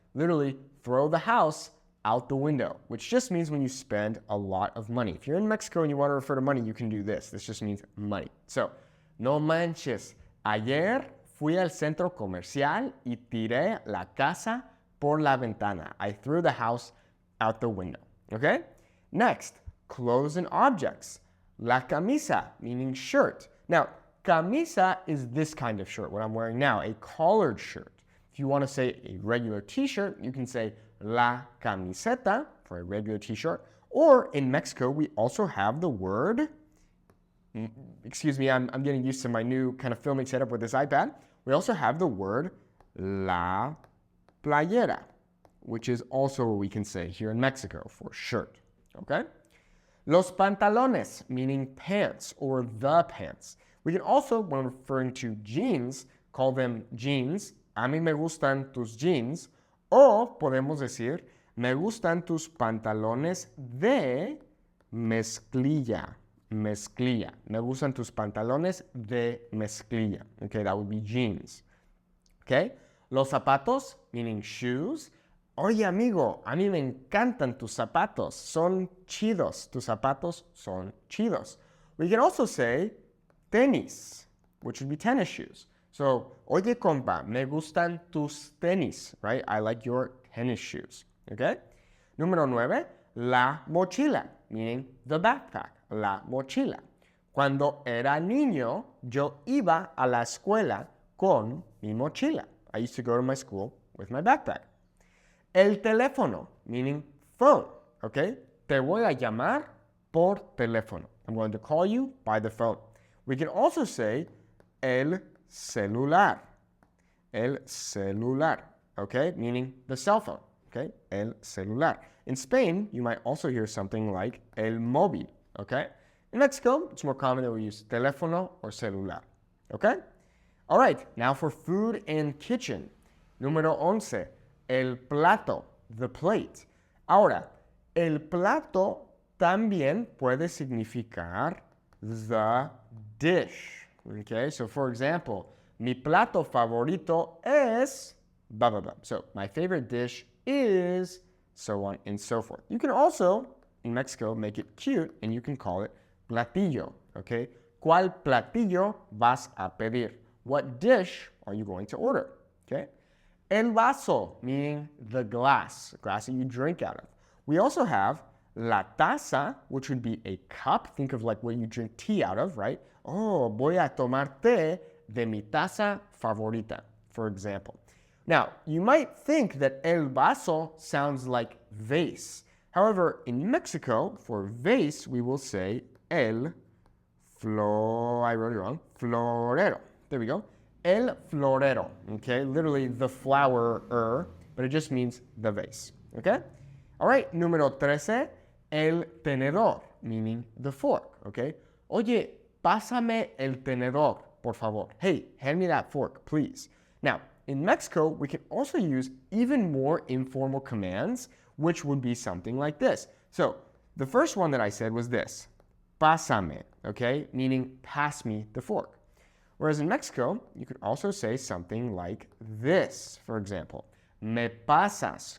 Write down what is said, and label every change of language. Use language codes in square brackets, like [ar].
[en] Literally, throw the house out the window, which just means when you spend a lot of money. If you're in Mexico and you want to refer to money, you can do this. This just means money. [es] So, no manches, ayer fui al centro comercial y tiré la casa por la ventana. [en] I threw the house out the window. Okay? Next, clothes and objects. La camisa, meaning shirt. Now, camisa is this kind of shirt, what I'm wearing now, a collared shirt. If you want to say a regular t-shirt, you can say la camiseta for a regular t-shirt. Or in Mexico, we also have the word, excuse me, I'm getting used to my new kind of filming setup with this iPad. We also have the word la playera, which is also what we can say here in Mexico for shirt, okay? Los pantalones, meaning pants or the pants. We can also, when referring to jeans, call them jeans. [es] A mí me gustan tus jeans. O podemos decir, me gustan tus pantalones de mezclilla. Me gustan tus pantalones de mezclilla. [en] Okay, that would be jeans. Okay? Los zapatos, meaning shoes. [es] Oye, amigo, a mí me encantan tus zapatos. Son chidos. Tus zapatos son chidos. [en] We can also say tenis, which would be tennis shoes. [es] So, oye, compa, me gustan tus tenis, right? [en] I like your tennis shoes, okay? [es] Número 9, la mochila, [en] meaning the backpack, [es] la mochila. Cuando era niño, yo iba a la escuela con mi mochila. [en] I used to go to my school with my backpack. El teléfono, meaning phone, okay? [es] Te voy a llamar por teléfono. [en] I'm going to call you by the phone. We can also say el celular, okay? Meaning the cell phone, okay? El celular. In Spain, you might also hear something like el móvil, okay? In Mexico, it's more common that we use teléfono or celular, okay? All right, now for food and kitchen. [es] Número 11. El plato, the plate. Ahora, el plato también puede significar [en] the dish. Okay, so for example, [es] mi plato favorito es [en] blah, blah, blah. So my favorite dish is so on and so forth. You can also, in Mexico, make it cute and you can call it platillo. [es] Okay, ¿cuál platillo vas a pedir? [en] What dish are you going to order? Okay. El vaso, meaning the glass that you drink out of. We also have la taza, which would be a cup. Think of like what you drink tea out of, right? Oh, [es] voy a tomar té de mi taza favorita, [en] for example. Now, you might think that el vaso sounds like vase. However, in Mexico, for vase, we will say I wrote it wrong, florero. There we go. El florero, okay? Literally the flowerer, but it just means the vase, okay? All right, número 13, el tenedor, meaning the fork, okay? [es] Oye, pásame el tenedor, por favor. [en] Hey, hand me that fork, please. Now, in Mexico, we can also use even more informal commands, which would be something like this. So, the first one that I said was this, pásame, okay? Meaning pass me the fork. Whereas in Mexico, you could also say something like this, for example, [es] me pasas.